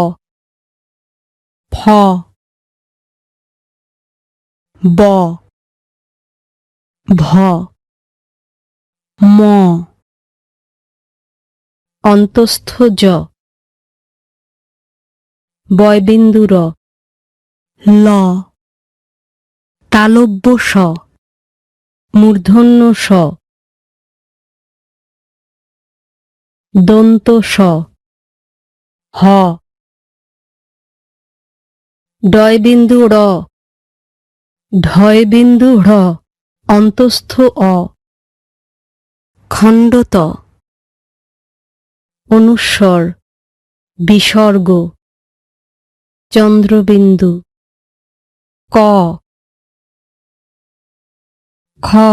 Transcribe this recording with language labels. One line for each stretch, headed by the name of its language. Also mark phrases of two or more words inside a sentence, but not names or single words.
Bangla: ফ ব ভ ম অন্তস্থ জ বয়বিন্দু র ল তালব্য স মূর্ধন্য স দন্ত স হ ডয়বিন্দু র ঢয়বিন্দু ঢ় অন্তস্থ অ খণ্ডত অনুস্বর বিসর্গ চন্দ্রবিন্দু ক খ